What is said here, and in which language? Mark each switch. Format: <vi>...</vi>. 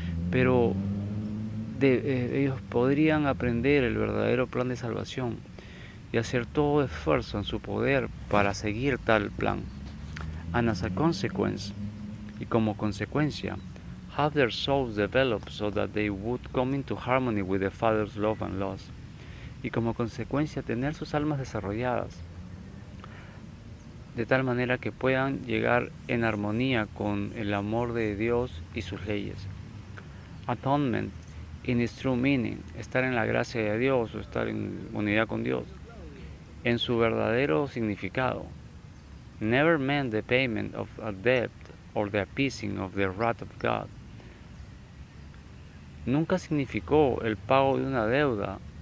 <es>Pero ellos podrían aprender el verdadero plan de salvación y hacer todo esfuerzo en su poder para seguir tal plan.</es> <en>And as a consequence,</en> <es>y como consecuencia,</es> <en>have their souls developed so that they would come into harmony with the Father's love and loss.</en> <es>Y como consecuencia tener sus almas desarrolladas de tal manera que puedan llegar en armonía con el amor de Dios y sus leyes.</es> <en>Atonement, in its true meaning,</en> <es>estar en la gracia de Dios o estar en unidad con Dios, en su verdadero significado,</es> <en>never meant the payment of a debt or the appeasing of the wrath of God.</en> <es>Nunca significó el pago de una deuda</es>